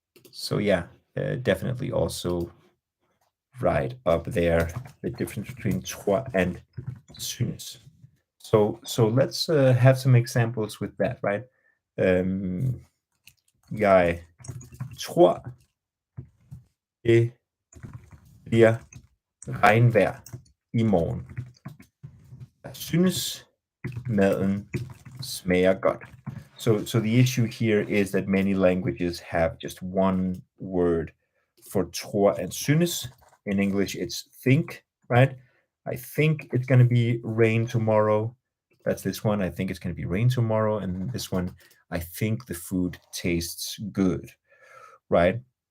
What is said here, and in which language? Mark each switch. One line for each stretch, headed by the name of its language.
English: So yeah, definitely also right up there, the difference between tror and synes. So let's have some examples with that, right?
Danish: Jeg tror det bliver regnvejr i morgen. Jeg synes maden smager godt.
English: So the issue here is that many languages have just one word for tror and synes. In English, it's think, right? I think it's going to be rain tomorrow. That's this one. I think it's going to be rain tomorrow. And this one, I think the food tastes good, right?